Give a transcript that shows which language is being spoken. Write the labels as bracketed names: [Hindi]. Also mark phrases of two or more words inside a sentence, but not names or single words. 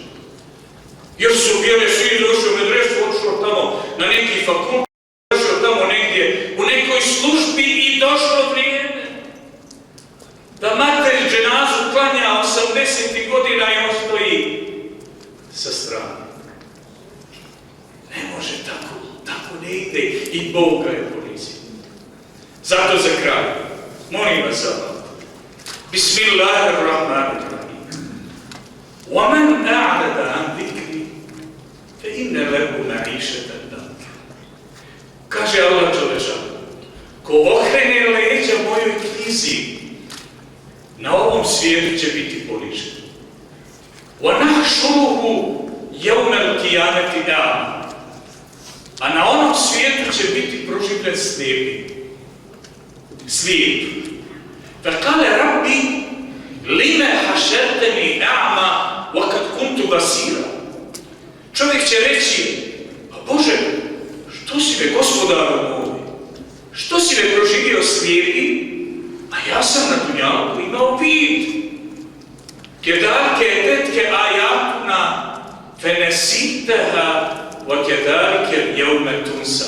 [Bosnian] Jer su bjele svi došli u medresu, odšao tamo na neki fakultet, došao tamo negdje u nekoj službi i došlo vrijeme da materi dženazu klanja 80 godina i on stoji sa strane. Ne može tako ne ide i Bog ga je ponizio. Zato za kraj, molim vas za vam. [Arabic] Bismillahirrahmanirrahim. وَمَنْ أَعْرَضَ عَنْ ذِكْرِي فَإِنَّ لَهُ مَعِيشَةً ضَنكًا. [Bosnian] Kaže Allah dželešanu, ko okrene leđa mojoj knjizi, na ovom svijetu će biti ponižen. [Arabic] وَنَحْشُرُهُ يَوْمَ الْقِيَامَةِ أَعْمَى. [Bosnian] A na onom svijetu će biti proživljen slijep. [Arabic] فَقَالَ رَبِّ لِمَ حَشَرْتَنِي أَعْمَى وَقَدْ كُنْتُ بَصِيرًا. [Bosnian] Čovjek će reći, a Bože, što si me gospodaru moj? Što si me proživio slijepi? A ja sam na dunjalku imao vid. [Arabic] كذلك أتتك آياتنا فنسيتها وكذلك اليوم تنسى.